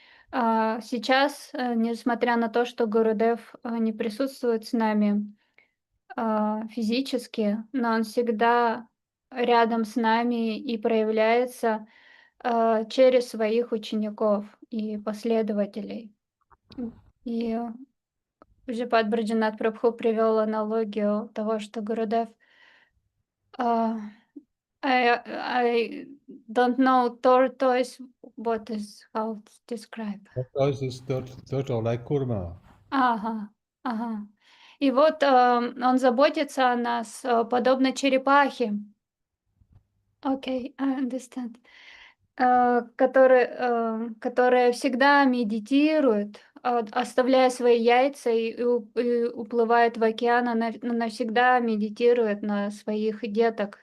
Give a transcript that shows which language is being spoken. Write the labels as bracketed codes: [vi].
[ru] Сейчас, несмотря на то, что Гурудев не присутствует с нами физически, но он всегда рядом с нами и проявляется через своих учеников и последователей. И Враджанатх Враджанатх Прабху привел аналогию того, что Гурудев [en] I don't know tortoise. What is how to describe? Tortoise is turtle, like kurma. [ru] Ага. И вот он заботится о нас, подобно черепахе. [en] Okay, I understand. [ru] Которая всегда медитирует, оставляя свои яйца и уплывает в океан, она навсегда медитирует на своих деток.